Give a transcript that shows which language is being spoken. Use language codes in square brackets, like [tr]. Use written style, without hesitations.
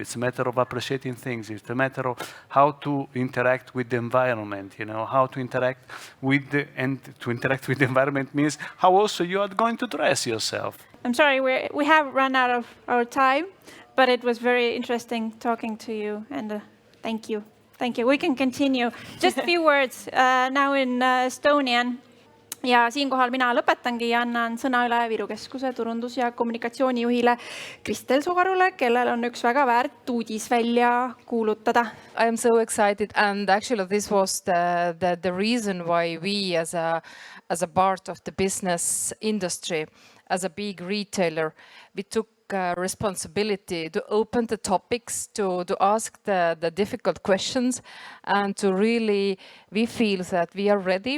[en] It's a matter of appreciating things. It's a matter of how to interact with the environment, you know, how to interact with and to interact with the environment means how also you are going to dress yourself. I'm sorry, we have run out of our time, but it was very interesting talking to you, and thank you. Thank you. We can continue. Just a few words now in Estonian. [et] Ja siinkohal mina lõpetangi ja annan sõna üle Viru Keskuse turundus- ja kommunikatsioonijuhile Kristel Sugarule, kellel on üks väga väärt uudis välja kuulutada. [en] I am so excited, and actually this was the reason why we as a part of the business industry, as a big retailer, we took responsibility to open the topics, to ask the difficult questions, and to really, we feel that we are ready.